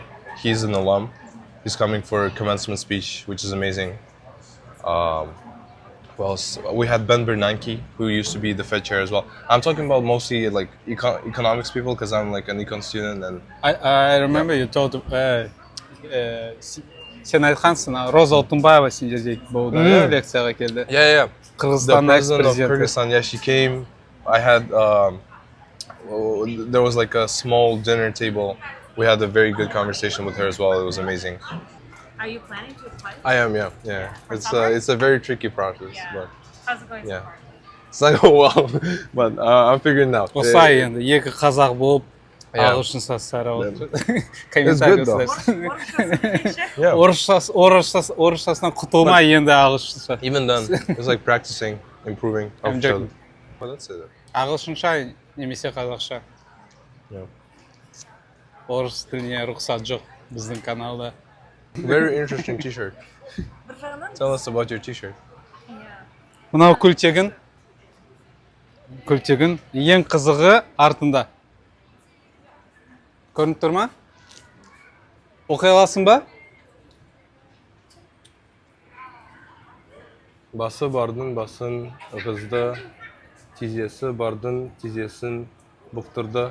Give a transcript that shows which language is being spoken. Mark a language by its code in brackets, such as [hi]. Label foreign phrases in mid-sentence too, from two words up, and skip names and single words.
[en] He's an alum. He's coming for a commencement speech, which is amazing. Well, we had Ben Bernanke, who used to be the Fed chair as well. I'm talking about mostly like economics people because I'm like an econ student. And I remember you told [kk] сен айтқансың, Роза Отунбаева сендерде болды, лекцияға келді. [en] Yeah. The [kk] Қырғызстан [en] president of [kk] экс-президенті. [en] Kyrgyzstan, yeah, she came. I had, there was like a small dinner table. We had a very good conversation with her as well. It was amazing. Are you planning to apply? I am, yeah. It's a very tricky process, but How's it going so yeah. far? It's not going well, but I'm figuring it out. [kk] Осылай енді, екі қазақ болып, [en] Yeah. [kk] ағылшынша сара [en] It's good though. Yeah. [kk] Орысшасынан құтылмай енді ағылшынша. [en] Even then, it's like practicing, improving of I'm each other. joking. Well, that's it. [kk] Ағылшынша немесе қазақша. [en] Yeah. [kk] Орыс тіліне рұқсат жоқ біздің каналда. [en] Very interesting t-shirt. Tell us about your t-shirt. [kk] Мынау күлтегін ең қызығы артында. Көрініп тұр ма? Оқи аласың ба? Басы бардың басын ығызды, тизесі бардың тизесін бұқтырды.